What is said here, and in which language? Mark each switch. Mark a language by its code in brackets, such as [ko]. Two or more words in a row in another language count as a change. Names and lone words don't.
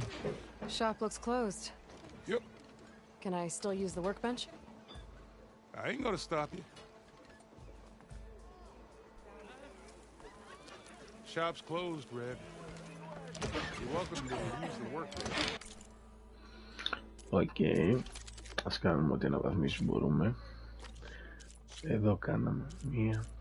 [en] Shop looks closed. Yep. Can I still use the workbench? I ain't gonna stop you. Shop's closed, Red. You're welcome to use the workbench. Okay. [el] Ας κάνουμε ό,τι αναβαθμίσεις μπορούμε. Εδώ κάναμε μία.